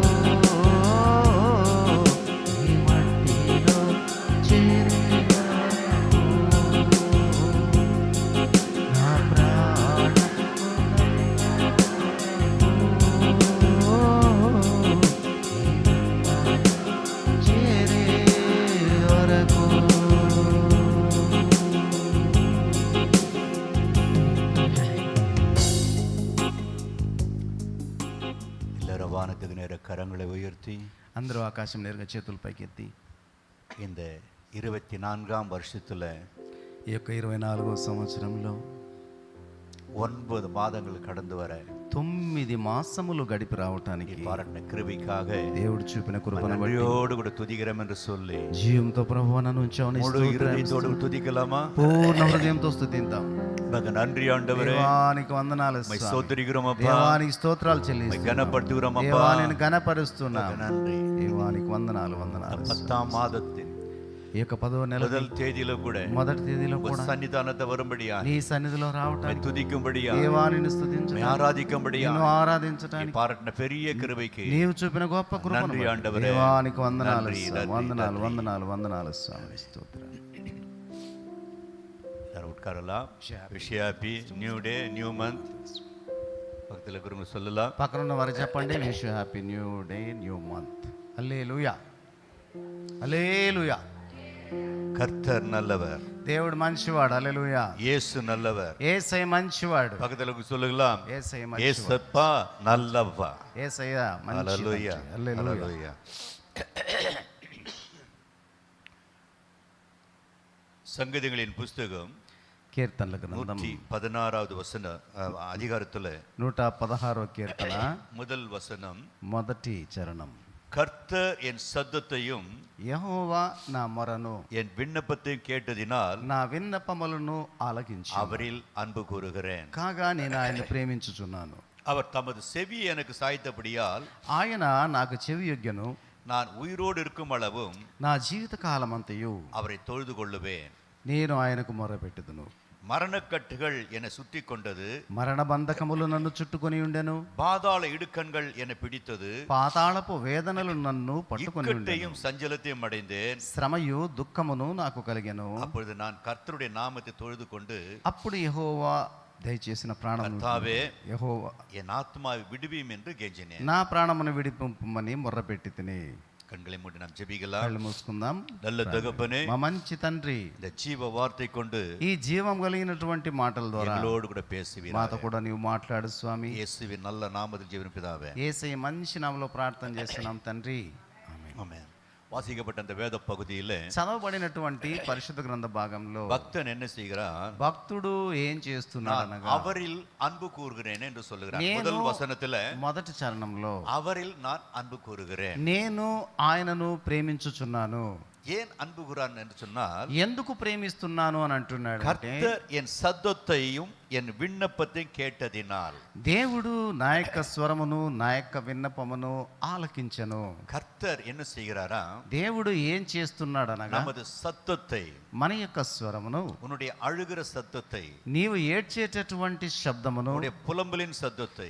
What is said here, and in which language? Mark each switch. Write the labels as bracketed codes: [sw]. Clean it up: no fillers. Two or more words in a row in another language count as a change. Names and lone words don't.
[te] ఈ మట్టిలో చేరే వరకు, నా ప్రాణమున్నంత చేరే వరకు. [ta] எல்லாரும் வானத்துக்கு நேர கரங்களை உயர்த்தி [te] అందరూ ఆకాశం నేరుగా చేతుల పైకెత్తి [ta] இந்த 24ஆம் வருஷத்தில் [te] ఈ యొక్క 24వ సంవత్సరంలో [ta] 9 மாதங்கள் கடந்து வர [te] 9 மாசములు గడిపి రావటానికి [ta] பாராட்டின கிருபைக்காக [te] దేవుడు చూపిన కృపను బట్టి [ta] நன்றியோடு கூட துதிக்கிறோம் என்று சொல்லி [te] జీవంతో ప్రభువా నన్ను ఉంచావని [ta] முழு இருதயத்தோடு துதிக்கலாமா? [te] పూర్ణ హృదయంతో స్తుతిద్దాం. [ta] மக நன்றி ஆண்டவரே, [te] దేవానికి వందనాలు மை స్వామి. [ta] ஸ்தோத்திரிக்கிறோம் அப்பா, [te] దేవానికి స్తోత్రాలు மை చెల్లిస్తున్నాం. [ta] கனப்படுத்துகிறோம் அப்பா. [te] దేవా నేను గణపరుస్తున్నా. [ta] மக நன்றி. [te] దేవానికి వందనాలు వందనాలు. [ta] 10ஆம் மாதத்தின் [te] ఈ యొక్క 10వ నెల [ta] முதல் தேதியில கூட [te] మొదటి తేదీలో [ta] உங்க [te] కూడా [ta] சன்னிதானத்தை வரும்படியா, [te] నీ సన్నిధిలో రావటానికి [ta] துதிக்கும்படியா, [te] దేవానిని స్తుతించడానికి [ta] ஆராதிக்கும்படியா [te] నిన్ను ఆరాధించడానికి [ta] பாராட்டின பெரிய கிருபைக்கு [te] నీవు చూపిన గొప్ప కృపను [ta] நன்றி [te] బట్టి [ta] ஆண்டவரே. [te] దేవానికి వందనాలు [ta] நன்றி, [te] స్వామి. [ta] நன்றி, [te] వందనాలు [ta] நன்றி. [te] వందనాలు వందనాలు స్వామి. స్తోత్రం. [ta] எல்லாரும் உட்காரலாம். [en] wish happy new day new month. [ta] பக்கத்தில் இருக்கிறவங்க சொல்லலாம். [te] పక్కన ఉన్న వారికి చెప్పండి, [en] wish happy new day new month. [te] హల్లెలూయా హల్లెలూయా. [ta] கர்த்தர் நல்லவர், [te] దేవుడు మంచివాడు. హల్లెలూయా. [ta] இயேசு நல்லவர். [te] యేసయ్య మంచివాడు. [ta] பக்கத்தில் சொல்லலாம். [te] యేసయ్య మంచివాడు. [ta] ஏசப்பா நல்லவா. [te] యేసయ్య మంచి [ta] ஹல்லேலூயா [te] హల్లెలూయా. [ta] ஹல்லேலூயா. சங்கீதங்களின் புஸ்தகம் [te] కీర్తనల గ్రంథం [ta] 116வது வசன அதிகாரத்துல [te] 116వ కీర్తన [ta] முதல் வசனம், [te] మొదటి చరణం. [ta] கர்த்தர் என் சத்தத்தையும் [te] యెహోవా నా మొరను [ta] என் விண்ணப்பத்தையும் கேட்டதினால் [te] నా విన్నపములను ఆలకించి [ta] அவரில் அன்பு கூறுகிறேன். [te] కాగా నేను ఆయన ప్రేమించుచున్నాను. [ta] அவர் தமது செவியை எனக்கு சாய்த்தபடியால் [te] ఆయన నాకు చెవి యొగ్గెను. [ta] நான் உயிரோடு இருக்கும் அளவும் [te] నా జీవిత కాలమంతయు [ta] அவரை தொழுது கொள்ளுவேன். [te] నేను ఆయనకు మొరపెట్టుదును. [ta] மரணக்கட்டுகள் என்னை சுற்றி கொண்டது, [te] మరణ బంధకములు నన్ను చుట్టుకొని ఉండెను. [ta] பாதாள இடுக்கண்கள் என்னை பிடித்தது, [te] పాతాళపు వేదనలు నన్ను పట్టుకొని ఉండెను. [ta] இக்கட்டையும் சஞ்சலத்தையும் அடைந்தேன். [te] శ్రమయు దుఃఖమును నాకు కలిగెను. [ta] அப்பொழுது நான் கர்த்தருடைய நாமத்தை தொழுது கொண்டு, [te] అప్పుడు యెహోవా దయచేసిన ప్రాణం [ta] கர்த்தாவே [te] యెహోవా [ta] என் ஆத்மாவை விடுவீம் என்று கெஞ்சினேன். [te] నా ప్రాణమును విడిపింపమని మొర్రపెట్టి తిని. [ta] கண்களை மூடி நாம் ஜெபிக்கலாம். [te] కళ్ళు మూసుకుందాం. [ta] நல்ல தகப்பனே, [te] మా మంచి తండ్రి, [ta] இந்த ஜீவ வார்த்தை கொண்டு [te] ఈ జీవం కలిగినటువంటి మాటల ద్వారా [ta] எங்களோடு கூட பேசுவீர். [te] మాతో కూడా నీవు మాట్లాడు స్వామి. [ta] இயேசுவின் நல்ல நாமத்தில் ஜெபிக்கிறோம் பிதாவே. [te] యేసయ్య మంచి నామములో ప్రార్థన చేస్తున్నాం తండ్రి. [ta] ஆமென். வாசிக்கப்பட்ட அந்த வேத பகுதியிலே [te] చదవబడినటువంటి పరిశుద్ధ గ్రంథ భాగంలో [ta] பக்தன் என்ன செய்கிறான்? [te] భక్తుడు ఏం చేస్తున్నాడు [ta] நான் [te] అనగా, [ta] அவரில் அன்பு கூறுகிறேன் என்று சொல்லுகிறான். [te] నేను [ta] முதல் வசனத்துல [te] మొదటి చరణంలో [ta] அவரில் நான் அன்பு கூறுகிறேன். [te] నేను ఆయనను ప్రేమించుచున్నాను. [ta] ஏன் அன்பு கூறான் என்று சொன்னால், [te] ఎందుకు ప్రేమిస్తున్నాను అని అంటున్నాడు అంటే, [ta] கர்த்தர் என் சத்தத்தையும் என் விண்ணப்பத்தையும் கேட்டதினால். [te] దేవుడు నా యొక్క స్వరమును నా యొక్క విన్నపమును ఆలకించెను. [ta] கர்த்தர் என்ன செய்கிறாரா? [te] దేవుడు ఏం చేస్తున్నాడు అనగా, [ta] நமது சத்தத்தை, [te] మన యొక్క స్వరమును, [ta] உன்னுடைய அழுகிற சத்தத்தை, [te] నీవు ఏడ్చేటటువంటి శబ్దమును, [ta] உன்னுடைய புலம்பலின் சத்தத்தை,